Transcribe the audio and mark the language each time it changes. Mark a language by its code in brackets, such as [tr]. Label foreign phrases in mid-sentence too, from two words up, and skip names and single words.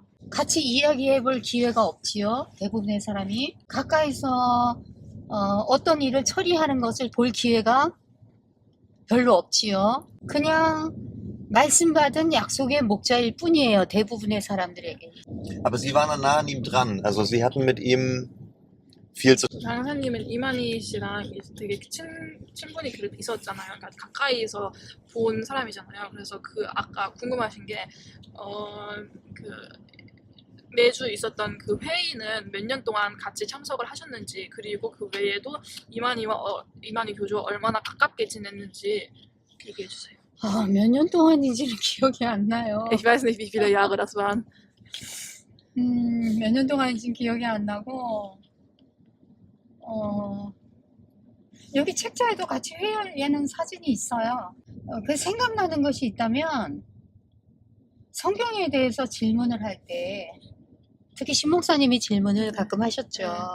[ko] 같이 이야기해 볼 기회가 없지요. 대부분의 사람이 가까이서 어떤 일을 처리하는 것을 볼 기회가 별로 없지요. 그냥 말씀 받은 약속의 목자일 뿐이에요. 대부분의 사람들에게. [de] Aber Sie waren nah an ihm dran. Also Sie hatten mit ihm viel zu tun. [ko] 강사님은 이만희 씨랑 되게 친분이 그래도 있었잖아요. 그러니까 가까이서 본 사람이잖아요. 그래서 아까 궁금하신 게 매주 있었던 그 회의는 몇 년 동안 같이 참석을 하셨는지, 그리고 그 외에도 이만희 교주와 얼마나 가깝게 지냈는지 얘기해 주세요. 몇 년 동안인지는 기억이 안 나요. [de] Ich weiß nicht, wie viele Jahre das waren. [ko] 몇 년 동안인지는 기억이 안 나고, 여기 책자에도 같이 회의하는 사진이 있어요. 그 생각나는 것이 있다면, 성경에 대해서 질문을 할 때, 특히 신목사님이 질문을 가끔 하셨죠.